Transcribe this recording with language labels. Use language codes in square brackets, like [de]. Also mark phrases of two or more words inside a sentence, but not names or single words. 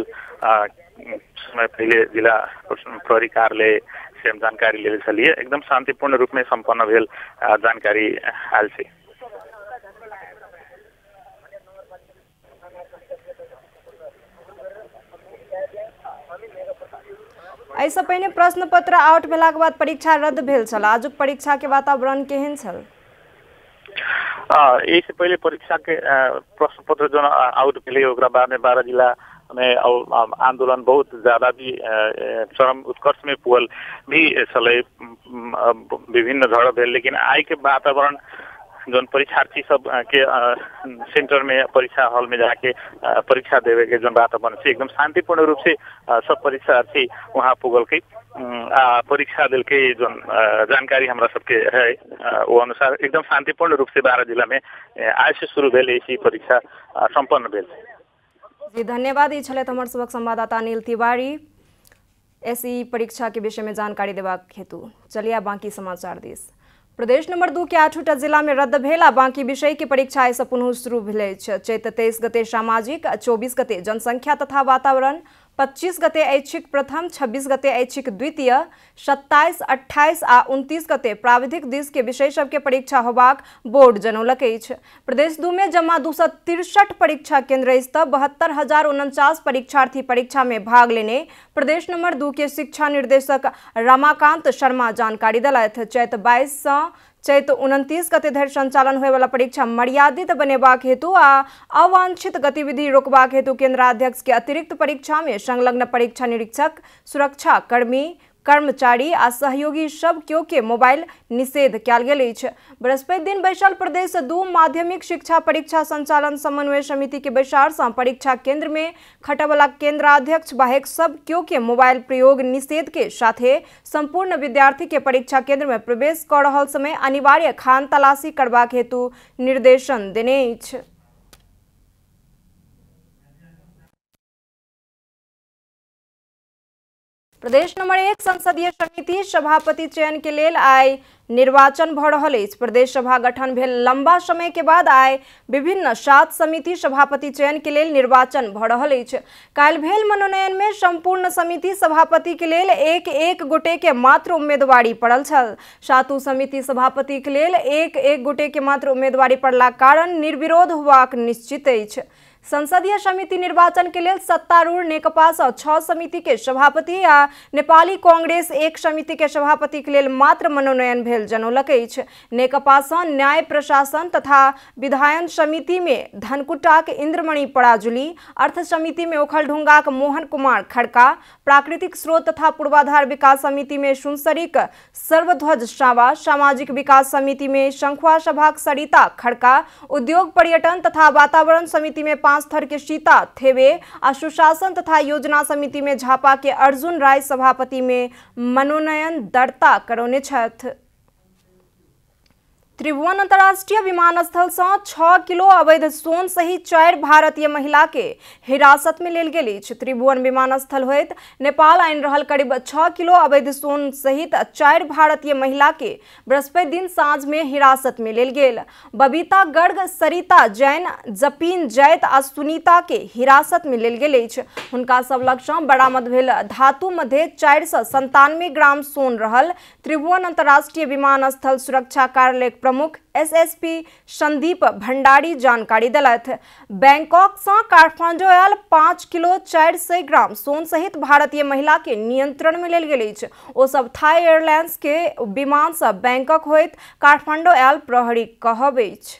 [mai] समय पहले जिला प्रहरी कार्यालय से हम जानकारी ले चलिए, एकदम शांतिपूर्ण रूप में संपन्न भेल जानकारी आयल से। ऐसा पहिने प्रश्न पत्र आउट भेला के बाद परीक्षा रद्द भेल छल, आजुक परीक्षा के वातावरण केहन छल? इससे पहले परीक्षा के प्रश्न पत्र जो आउट भेले ओकरा बाद में बारा जिला में आंदोलन बहुत ज्यादा भी चरम उत्कर्ष में पुगल भी चले, विभिन्न झड़प भेल। लेकिन आई के वातावरण जो परीक्षार्थी सब के सेंटर में परीक्षा हॉल में जाके परीक्षा देवे के जो वातावरण से एकदम शांतिपूर्ण रूप से सब परीक्षार्थी वहाँ पुगल के परीक्षा दिल के जो जानकारी हमारा सबके है वो अनुसार एकदम शांतिपूर्ण रूप से बारा जिला में आज से शुरू भेल इसी परीक्षा संपन्न भेल। जी धन्यवाद। ई छलैथ हमर सबक संवाददाता अनिल तिवारी एसई परीक्षा के विषय में जानकारी देबाक हेतु। चलिए बाकी समाचार दिस। प्रदेश नंबर 2 के 8टा जिला में रद्द भेल आ बाकी विषय के परीक्षा आइ सँ पुनः शुरू भेल अछि। चैत 23 गते सामाजिक, 24 गते जनसंख्या तथा वातावरण, 25 गते ऐच्छिक प्रथम, 26 गते ऐच्छिक द्वितीय, 27, 28 आ 29 गते प्राविधिक दिस के विषय सब के परीक्षा होबाक बोर्ड जनौलक अछि। प्रदेश 2 में जमा 263 परीक्षा केंद्र स्तर 72,049 परीक्षार्थी परीक्षा में भाग लेने प्रदेश नंबर 2 के शिक्षा निर्देशक रमाकांत शर्मा जानकारी देलथि। चैत 22 सँ चैत 29 गते धरि संचालन होय वाला परीक्षा मर्यादित बनेबाक हेतु आ अवांछित गतिविधि रोकबाक हेतु केंद्राध्यक्ष के अतिरिक्त परीक्षा में संलग्न परीक्षा निरीक्षक, सुरक्षा कर्मी, कर्मचारी आ सहयोगी सब केओ के मोबाइल निषेध कयल गेल अछि। बृहस्पति दिन बैसल प्रदेश 2 माध्यमिक शिक्षा परीक्षा संचालन समन्वय समिति के बैसार सँ परीक्षा केंद्र में खटवला केंद्राध्यक्ष बाहेक सब केओ के मोबाइल प्रयोग निषेध के साथे संपूर्ण विद्यार्थी के परीक्षा केंद्र में प्रवेश कर रहल समय अनिवार्य खान तलाशी करबाक हेतु निर्देशन देने अछि। प्रदेश नंबर 1 संसदीय समिति सभापति चयन के लेल आइ निर्वाचन भ रहल अछि। प्रदेश सभा गठन भेल लंबा समय के बाद आइ विभिन्न 7 समिति सभापति चयन के लेल निर्वाचन भ रहल अछि। काल्हि भेल मनोनयन में संपूर्ण समिति सभापति के लेल एक गोटे के मात्र उम्मीदवारी पड़ल छल। 7 समिति सभापति के लेल एक गोटे के मात्र उम्मीदवारी पड़ला कारण निर्विरोध होबाक निश्चित अछि। संसदीय समिति निर्वाचन के लेल सत्तारूढ़ नेकपा सँ 6 समिति के सभापति आ नेपाली कांग्रेस 1 समिति के सभापति के लेल मात्र मनोनयन भेल जनौलक अछि। नेकपा सँ न्याय प्रशासन तथा विधायन समिति में धनकुटाक इंद्रमणि पराजुली, अर्थ समिति में ओखलढुंगाक मोहन कुमार खड़का, प्राकृतिक स्रोत तथा पूर्वाधार विकास समिति में सुनसरीक सर्वध्वज सावा, सामाजिक विकास समिति में शंखुआ सभाक सरिता खड़का, उद्योग पर्यटन तथा वातावरण समिति में पांचथर के सीता थेवे आ सुशासन तथा योजना समिति में झापा के अर्जुन राय सभापति में मनोनयन दर्ता करौने छथि। त्रिभुवन अंतर्राष्ट्रीय विमानस्थल से 6 किलो अवैध सोन सहित 4 भारतीय महिला के हिरासत में लेल गेल अछि। त्रिभुवन विमानस्थल होइत नेपाल आनि रहल करीब 6 किलो अवैध सोन सहित 4 भारतीय महिला के बृहस्पति दिन साँझ में हिरासत में लेल गेल। बबीता गर्ग, सरिता जैन, जपीन जैत आ सुनीता के हिरासत में लेल गेल अछि। हुनका सब लग सँ बरामद भेल धातु मध्य 497 ग्राम सोन रहल। त्रिभुवन अंतर्राष्ट्रीय विमानस्थल सुरक्षा कार्यालय प्रमुख एसएसपी संदीप भंडारी जानकारी दिलथि। बैंकॉक से काठमांडू आयल 5 किलो 400 ग्राम सोन सहित भारतीय महिला के नियंत्रण में लेल गेल अछि। ओ सब थाई एयरलाइंस के विमान से बैंकॉक होइत काठमांडू आयल प्रहरी कहब अछि।